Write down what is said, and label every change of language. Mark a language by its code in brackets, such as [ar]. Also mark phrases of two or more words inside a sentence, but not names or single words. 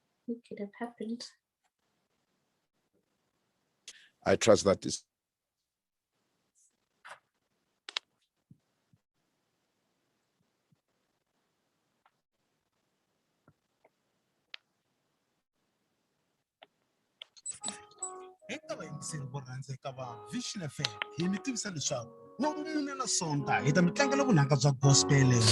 [en] It could have happened. I trust that this. [ts] eka vayingiseri vo rhandzeka va Vision FM hi mi tivisa leswaku n'wamune na sonta hi ta mi tlangela vunanga bya gospel